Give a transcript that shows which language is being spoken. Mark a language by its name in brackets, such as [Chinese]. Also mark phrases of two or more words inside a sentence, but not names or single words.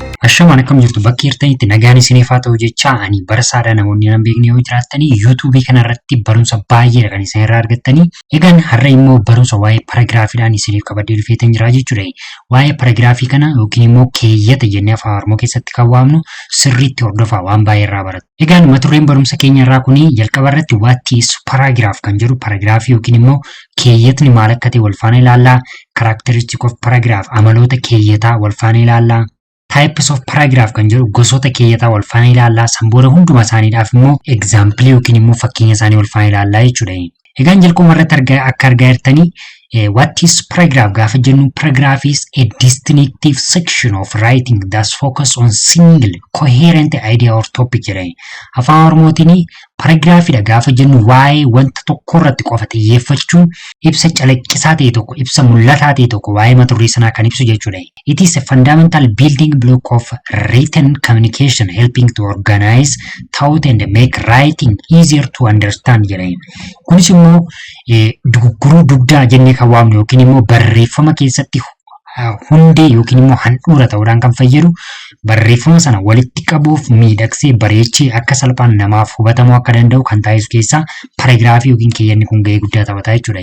[Oromo] Ashamaan akkam jirtu bakki jirtanitti nagaan isiniif haa ta'u jecha ani barasaadha namoonni nan beekne yoo jiraattanii YouTube kanarratti barumsa baay'eedha kan isin irraa argattanii. Egaan har'a immoo barumsa waa'ee paragraafiidhaan isiniif qabadee dhufeetan jira jechuudha. Waa'ee paragraafii kana yookiin immoo keeyyata jennee afaan Oromoo keessatti kan waamnu sirriitti hordofaa waan baay'ee irraa baratu. Egaan mata dureen barumsa keenya irraa kuni jalqaba irratti [English] what is paragraph [Oromo] kan jedhu paragraafii yookiin immoo keeyyatni maal akka ta'e wal faana ilaallaa. [English] Characteristic of paragraph [Oromo] amaloota keeyyataa wal faana ilaallaa. [English] Types of paragraph [Oromo] kan jedhu gosoota keeyyataa wal faana ilaallaa. Sanboora hunduma isaaniidhaaf immoo example yookiin immoo fakkeenya isaanii wal faana ilaallaa jechuudha. Egaan jalqaba irratti akka argaa jirtanii [English] what is paragraph [Oromo] gaafa jennu [English] paragraph is a distinctive section of writing that focus on single coherent idea or topic jedha. [Oromo] Afaan Oromootiin paragraafiidha gaafa jennu waa'ee wanta tokko irratti qofa xiyyeeffachuun ibsa calaqqisaa ta'e tokko ibsa mul'ataa ta'e tokko waa'ee mata duree sanaa kan ibsu jechuudha. [English] It is a fundamental building block of written communication helping to organize thought and make writing easier to understand jedha. [Oromo] Kunis immoo dugugguruu dugdaa jennee kan waamnu yookiin immoo barreeffama keessatti hundee yookiin immoo handhuura ta'uudhaan kan fayyadu barreeffama sana walitti qabuuf miidhagsee bareechee akka salphaan namaaf hubatamuu akka danda'u kan taasisu keessaa paragraafii yookiin keeyyanni kun gahee guddaa taphata jechuudha.